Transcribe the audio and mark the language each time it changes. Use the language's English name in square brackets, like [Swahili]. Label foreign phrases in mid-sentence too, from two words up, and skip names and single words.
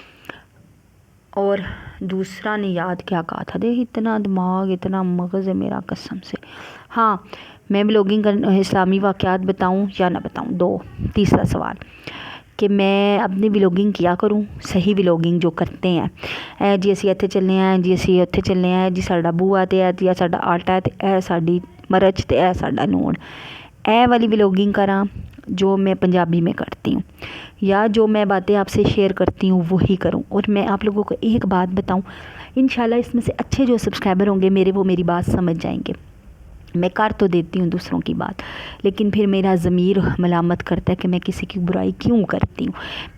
[Urdu] اور دوسرا نے یاد کیا کہا تھا، دیکھ اتنا دماغ اتنا مغز ہے میرا قسم سے۔ ہاں، میں ولاگنگ اسلامی واقعات بتاؤں یا نہ بتاؤں، دو۔ تیسرا سوال کہ میں اپنی ولاگنگ کیا کروں، صحیح ولاگنگ جو کرتے ہیں، [Punjabi] جی اسی اتنے چلنے ہیں، جی اسی اتنے چلنے ہیں، جی ساڈا بوا تے ہے، یا ساڈا آٹا ہے تے اے ساڈی مرچ تے اے ساڈا نون، اے والی ولاگنگ کراں [Urdu] جو میں پنجابی میں کرتی ہوں، یا جو میں باتیں آپ سے شیئر کرتی ہوں وہی کروں۔ اور میں آپ لوگوں کو ایک بات بتاؤں، انشاءاللہ اس میں سے اچھے جو سبسکرائبر ہوں گے میرے، وہ میری بات سمجھ جائیں گے۔ میں کر تو دیتی ہوں دوسروں کی بات، لیکن پھر میرا ضمیر ملامت کرتا ہے کہ میں کسی کی برائی کیوں کرتی ہوں۔